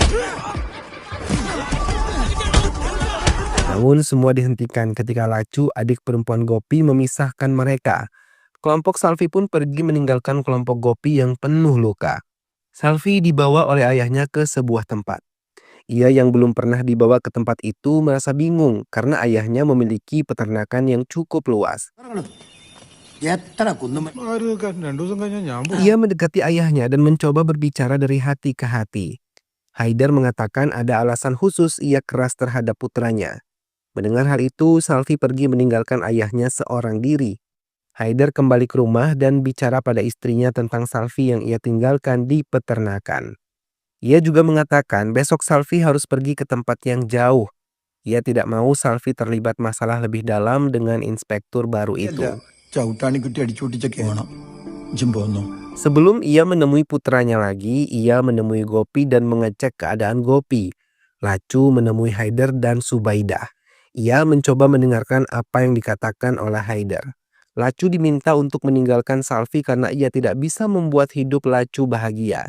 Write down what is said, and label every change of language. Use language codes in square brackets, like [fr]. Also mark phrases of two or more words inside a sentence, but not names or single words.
[id] Namun semua dihentikan ketika Lacu, adik perempuan Gopi, memisahkan mereka. Kelompok Salvi pun pergi meninggalkan kelompok Gopi yang penuh luka. Salvi dibawa oleh ayahnya ke sebuah tempat. Ia yang belum pernah dibawa ke tempat itu merasa bingung karena ayahnya memiliki peternakan yang cukup luas. [ml] ആരൊക്കെ 2 ദിവസം കഴിഞ്ഞാൽ ഞാൻ പോകും. [id] Ia mendekati ayahnya dan mencoba berbicara dari hati ke hati. Haider mengatakan ada alasan khusus ia keras terhadap putranya. Mendengar hal itu, Salvi pergi meninggalkan ayahnya seorang diri. Haider kembali ke rumah dan bicara pada istrinya tentang Salvi yang ia tinggalkan di peternakan. Ia juga mengatakan besok Salvi harus pergi ke tempat yang jauh. Ia tidak mau Salvi terlibat masalah lebih dalam dengan inspektur baru itu. [ml] ചവിട്ടാണി കുട്ടി അടിച്ചുപൊട്ടിച്ചൊക്കെ വേണം. ഇജ്ജും പോന്നോ. [id] Sebelum ia menemui putranya lagi, ia menemui Gopi dan mengecek keadaan Gopi. Lacu menemui Haider dan Subaidah. Ia mencoba mendengarkan apa yang dikatakan oleh Haider. Lacu diminta untuk meninggalkan Salvi karena ia tidak bisa membuat hidup Lacu bahagia.